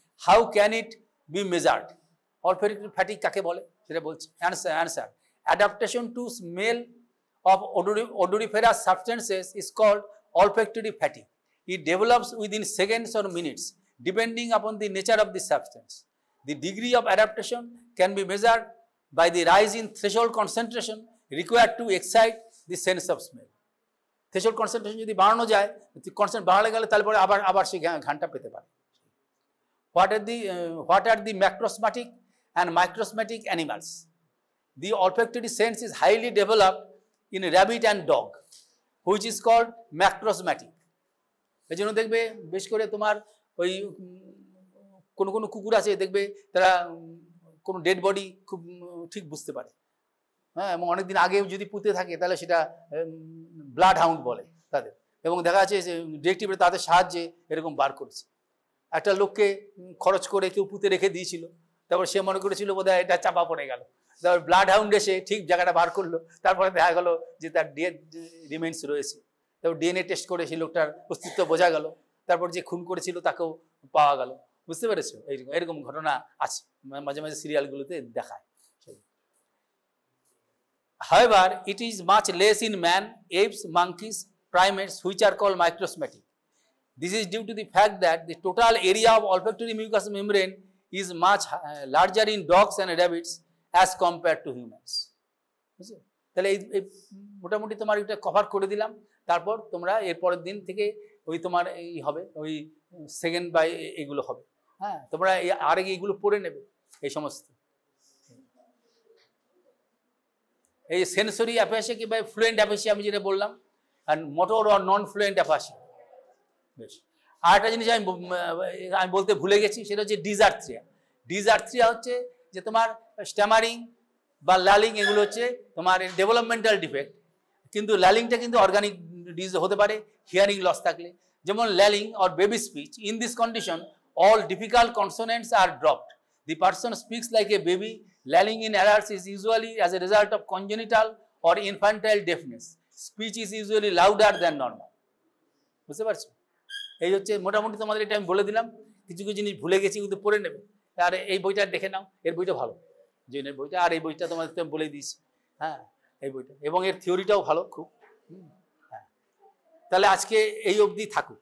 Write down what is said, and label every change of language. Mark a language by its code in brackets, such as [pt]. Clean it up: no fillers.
[en] How can it be measured? Olfactory fatigue [bn] কাকে বলে সেটা বলছি। [en] Answer. Adaptation to smell of odoriferous substances is called olfactory fatigue. It develops within seconds or minutes depending upon the nature of the substance. The degree of adaptation can be measured by the rise in threshold concentration required to excite the sense of smell. [bn] Threshold concentration যদি বাড়ানো যায়, consent বাড়ালে গেলে তারপরে আবার সেই ঘ্রাণটা পেতে পারে। [en] What are the macrosmatic and microsmatic animals? The olfactory sense is highly developed in rabbit and dog, which is called macrosmatic. [bn] এই জন্য দেখবে বেশ করে তোমার ওই কোনো কুকুর আছে, দেখবে তারা কোনো ডেড বডি খুব ঠিক বুঝতে পারে, হ্যাঁ, এবং অনেকদিন আগে যদি পুঁতে থাকে তাহলে সেটা ব্লাড হাউন্ড বলে তাদের, এবং দেখা যাচ্ছে যে ডিটেকটিভরা তাদের সাহায্যে এরকম বার করেছে। একটা লোককে খরচ করে কেউ পুঁতে রেখে দিয়েছিল, তারপর সে মনে করেছিল বোধহয় এটা চাপা পড়ে গেল, তারপর ব্লাড হাউন্ড এসে ঠিক জায়গাটা বার করলো, তারপরে দেখা গেল যে তার ডেড রিমেন্স রয়েছে। তারপর ডিএনএ টেস্ট করে সেই লোকটার অস্তিত্ব বোঝা গেল, তারপর যে খুন করেছিল তাকেও পাওয়া গেল। বুঝতে পেরেছো, এরকম ঘটনা আছে, মাঝে মাঝে সিরিয়ালগুলোতে দেখায়। [en] However, it is much less in man, apes, monkeys, primates, which are called microsmatic. This is due to the fact that the total area of olfactory mucous membrane is much larger in dogs and rabbits as compared to humans. [bn] তাহলে এই মোটামুটি তোমার এটা cover করে দিলাম। তারপর তোমরা এর পরের দিন থেকে ওই তোমার এই হবে, ওই সেকেন্ড বাই এগুলো হবে। হ্যাঁ, তোমরা আগে এইগুলো পড়ে নেবে এই সমস্ত। এই সেন্সরি অ্যাফেসিয়া কিংবা ফ্লুয়েন্ট অ্যাফেসিয়া আমি যেটা বললাম, আর মোটর আর নন ফ্লুয়েন্ট অ্যাফেসিয়া। বেশ, আর একটা জিনিস আমি বলতে ভুলে গেছি, সেটা হচ্ছে ডিসআর্থ্রিয়া। ডিসআর্থ্রিয়া হচ্ছে যে তোমার স্ট্যামারিং বা লালিং, এগুলো হচ্ছে তোমার ডেভেলপমেন্টাল ডিফেক্ট, কিন্তু লালিংটা কিন্তু অর্গানিক ডিজিজ হতে পারে হিয়ারিং লস থাকলে। [en] যেমন lalling or baby speech, in this condition all difficult consonants are dropped. The person speaks like a baby. Lalling in adults is usually as a result of congenital or infantile deafness. Speech is usually louder than normal. [bn] বুঝতে পারছো? এই হচ্ছে মোটামুটি তোমাদের এটা আমি বলে দিলাম। কিছু কিছু জিনিস ভুলে গেছি, কিন্তু পড়ে নেবে। আর এই বইটা দেখে নাও, এর বইটা ভালো, জৈনের বইটা, আর এই বইটা তোমাদের আমি বলে দিয়েছি। হ্যাঁ, এই বইটা, এবং এর থিওরিটাও ভালো খুব। হ্যাঁ, তাহলে আজকে এই অবধি থাকুক।